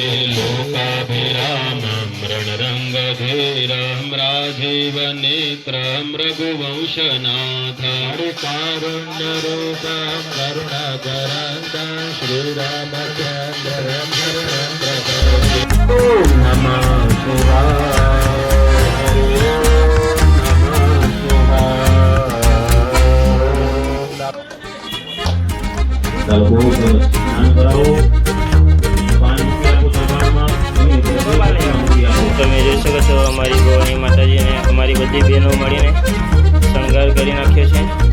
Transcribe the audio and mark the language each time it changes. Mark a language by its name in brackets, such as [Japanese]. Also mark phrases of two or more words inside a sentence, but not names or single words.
[Sanskrit] लोकाभिरामं रणरङ्गधीरं राजीवनेत्रं रघुवंशनाथं. कारुण्यरूपं करुणाकरन्तं श्रीरामचन्द्रं शरणं प्रपद्ये. ॐ नमः शिवाय. [Gujarati] તમે જોઈ શકો છો અમારી ભવાની માતાજીને અમારી બધી બહેનો મળીને શણગાર કરી નાખ્યો છે.